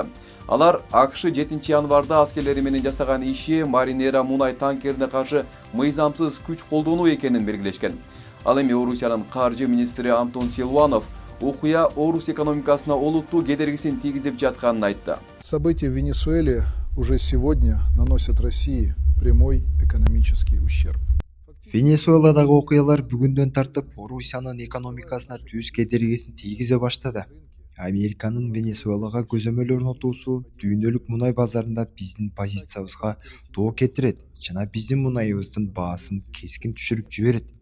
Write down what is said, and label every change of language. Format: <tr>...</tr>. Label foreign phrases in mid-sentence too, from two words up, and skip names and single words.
<ky>Алар АКШ 7 январда аскерлери менен жасаган иши Маринера мунай танкерине каршы мыйзамсыз күч колдонуу экенин белгилешкен. Ал эми Орусиянын каржы министри Антон Силуанов окуя Орус экономикасына олуттуу кедергисин тийгизип жатканын айтты.</ky> <ru>События в Венесуэле уже сегодня наносят России прямой экономический ущерб.</ru> <ky>Венесуэладагы окуялар бүгүндөн тартып Орусиянын экономикасына түз кедергисин тийгизе баштады. Американын Венесуэлага көзөмөл орнотуусу дүйнөлүк мунай базарында биздин позициябызга доо кетирет жана биздин мунайыбыздын баасын кескин түшүрүп жиберет.</ky>